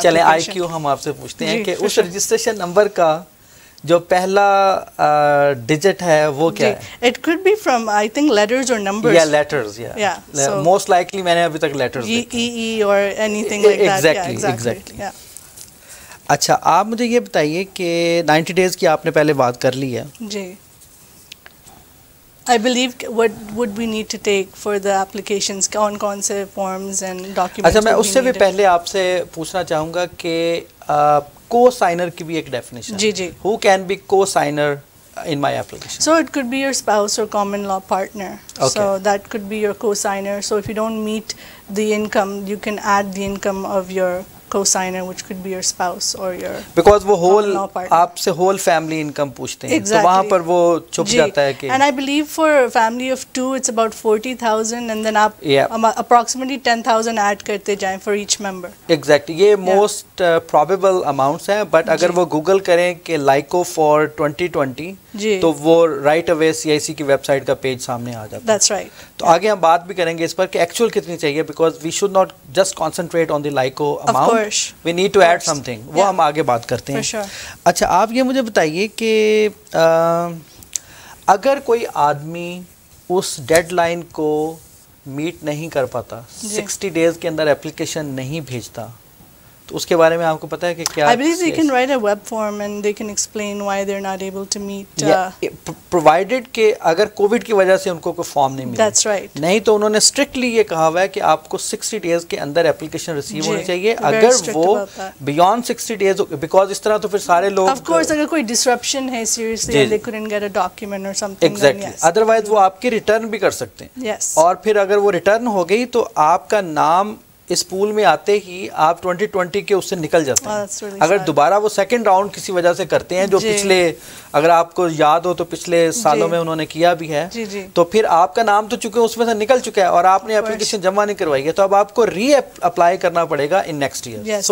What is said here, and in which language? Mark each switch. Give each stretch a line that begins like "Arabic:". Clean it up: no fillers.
Urdu: چلیں
English: application.
Urdu: IQ ہم آپ سے پوچھتے ہیں کہ اس رجسٹریشن نمبر کا جو پہلا ڈیجٹ ہے وہ کیا ہے؟
English: It could be from I think letters or numbers. Yeah, letters, yeah. Yeah. So most likely
Urdu: میں نے ابھی تک letters دیکھے.
English: EE or anything like that. Exactly. Yeah.
Urdu: اچھا آپ مجھے یہ بتائیے کہ 90 days کی آپ نے پہلے بات کر لی ہے. جی.
English: I believe what would we need to take for the applications,
Urdu: کون سے
English: forms and documents.
Urdu: اچھا میں اس سے بھی پہلے آپ سے پوچھنا چاہوں گا کہ کو سائنر کی بھی ایک definition. جی جی.
English: Who can be co-signer in my application? So it could be your spouse or common law partner. Okay. So that could be your co-signer. So if you don't meet the income, you can add the income of your co-signer, which could be your spouse or your
Urdu: because وہ whole آپ سے whole family income پوچھتے ہیں تو وہاں پر وہ چھپ جاتا ہے کہ
English: and I believe for a family of 2 it's about 40,000 and then
Urdu: آپ approximately 10,000 add کرتے جائیں
English: for each member.
Urdu: Exactly, یہ
English: most probable amounts
Urdu: ہیں but اگر وہ گوگل کریں کہ LICO for 2020 تو وہ right away CIC کی ویب سائٹ کا پیج سامنے آ جاتا ہے.
English: That's right.
Urdu: تو آگے ہم بات بھی کریں گے اس پر کہ ایکچوئل کتنی چاہیے
English: because we should not just concentrate on the LICO amount. We need to add something.
Urdu: وہ ہم آگے بات کرتے ہیں. اچھا آپ یہ مجھے بتائیے کہ اگر کوئی آدمی اس ڈیڈ لائن کو میٹ نہیں کر پاتا, 60 days کے اندر اپلیکیشن نہیں بھیجتا, تو اس کے بارے میں آپ کو پتا ہے کہ کیا؟
English: I believe they can write a web form and they can explain why they're not able to meet.
Urdu: Provided کہ اگر کووڈ کی وجہ سے ان کو کوئی فارم نہیں ملا.
English: That's right.
Urdu: نہیں تو انہوں نے اسٹرکٹلی یہ کہا ہوا ہے کہ آپ کو 60 days کے اندر اپلیکیشن ریسیو ہونی چاہیے. اگر وہ بیونڈ 60 days, بیکاز اس طرح تو پھر سارے لوگ
English: of course
Urdu: اگر کوئی ڈسرپشن ہے
English: seriously and they couldn't get a document or something. Exactly.
Urdu: Otherwise وہ آپ کی ریٹرن بھی کر سکتے ہیں. Yes. اور پھر اگر وہ ریٹرن ہو گئی تو آپ کا نام اس پول میں آتے ہی آپ 2020 کے اس سے نکل جاتے ہیں. اگر دوبارہ وہ سیکنڈ راؤنڈ کسی وجہ سے کرتے ہیں جو پچھلے, اگر آپ کو یاد ہو تو پچھلے سالوں میں انہوں نے کیا بھی ہے, تو پھر آپ کا نام تو چونکہ اس میں سے نکل چکا ہے اور آپ نے اپلیکیشن جمع نہیں کروائی ہے تو اب آپ کو ری اپلائی کرنا پڑے گا ان نیکسٹ ایئر.